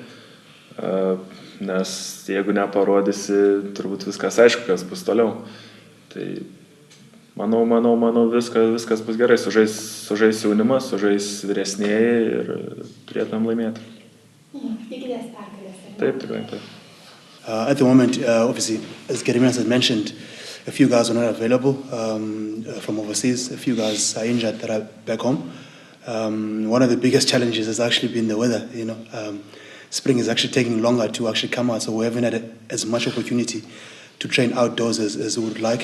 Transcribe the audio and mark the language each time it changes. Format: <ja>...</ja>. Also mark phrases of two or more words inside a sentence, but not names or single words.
<lt>Nes jeigu neparodysi, turbūt viskas aišku, kas bus toliau. Tai manau, viskas bus gerai. Sužais jaunimas, sužais vyresnėjai ir turėtum laimėti. Tikitės pergalės? Taip, tikrai taip.</lt> <en>At the moment, obviously, as Gediminas had mentioned, a few guys are not available from overseas. A few guys are injured that are back home. One of the biggest challenges has actually been the weather. Spring is actually taking longer to actually come out, so we haven't had as much opportunity to train outdoors as we would like.</en>